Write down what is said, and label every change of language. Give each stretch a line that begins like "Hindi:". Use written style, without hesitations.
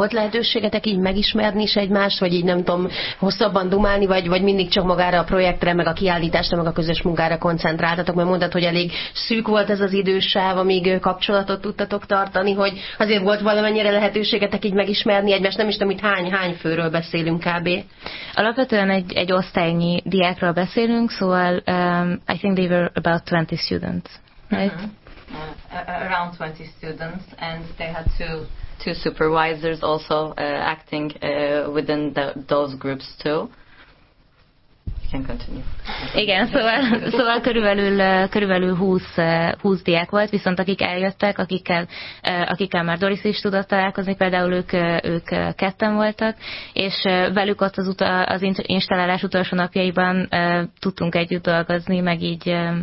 Hungarian: Volt lehetőségetek így megismerni is egymást, vagy így nem tudom, hosszabban dumálni, vagy mindig csak magára a projektre, meg a kiállításra, meg a közös munkára koncentráltatok, mert mondtad, hogy elég szűk volt ez az idősáv, amíg kapcsolatot tudtatok tartani, hogy azért volt valamennyire lehetőségetek így megismerni egymást, nem is tudom, hogy hány főről beszélünk kb. Alapvetően egy osztálynyi diákról beszélünk, szóval
English: I think they were about 20 students, right? Uh-huh. Around 20 students, and they had two supervisors also acting within those groups too. You can continue.
Hungarian: Igen, szóval körülbelül 20 diák volt, viszont akik eljöttek, akikkel már Doris is tudott találkozni, például ők ketten voltak, és velük ott az installálás utolsó napjaiban tudtunk együtt dolgozni, meg így.